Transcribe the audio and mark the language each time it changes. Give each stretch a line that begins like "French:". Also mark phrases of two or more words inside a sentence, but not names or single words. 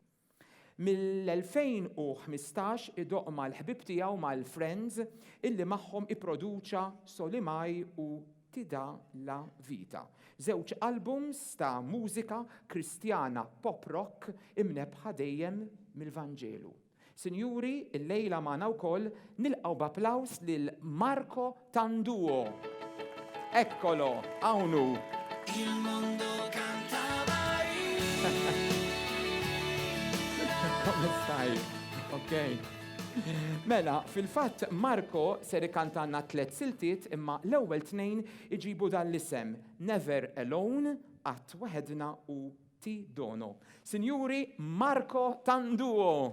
Maltese: Mill-2015 idoq mal-ħbib tiegħu mal-Friends illi magħhom ipproduċa Solimaj u Tida la Vita. Żewġ albums ta' mużika kristjana pop rock imnebħa dejjem mill-Vanġelu. Sinjuri, il-lejla magħna wkoll nilqgħu b'applaws lil Marco Tanduo. Eccolo, hawnhu. Il-Mondo Canta Maria.
Italian: Come stai? Ok.
Maltese: Mela, fil-fatt Marco ser ikantanna 3 siltiet imma l-ewwel 2 iġibu dal-isem Never Alone, Qatt Waħedna u Ti Dono. Sinjuri, Marco Tanduo.